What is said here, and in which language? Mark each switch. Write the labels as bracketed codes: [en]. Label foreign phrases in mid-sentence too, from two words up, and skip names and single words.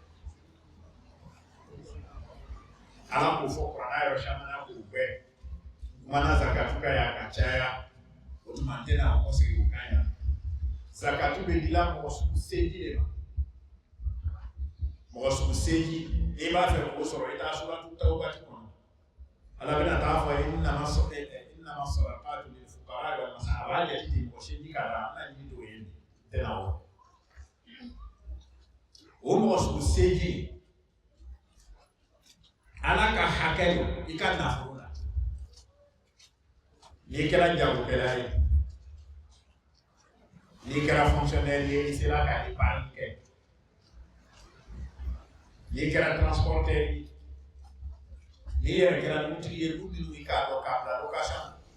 [bm] ala k'o fɔ kuranna yɔrɔ caman na k'o bɛɛ kumana zakatu ka ya ka caya o tuma n tɛna o kɔsegi o kan yan zakatu bɛ dila mɔgɔ sugu seegin de ma mɔgɔ sugu seegin n'i b'a fɛ k'o sɔrɔ i t'a suratu tawbati kɔnɔ ala bɛna taa fɔ [ar] إنما الصدقات للفقراء والمساكين [bm] a b'a jate de mɔgɔ seegin ka da ala ni dɔw ye n tɛna o mɔgɔ sugu seegin ala ka hakɛ lo i ka nafolo la n'i kɛra jagokɛla ye n'i kɛra fonctionnaire ye i sera ka épargne kɛ n'i kɛra transporteur ye n'i yɛrɛ kɛra dutigi ye du minnu i k'a dɔn k'a bila location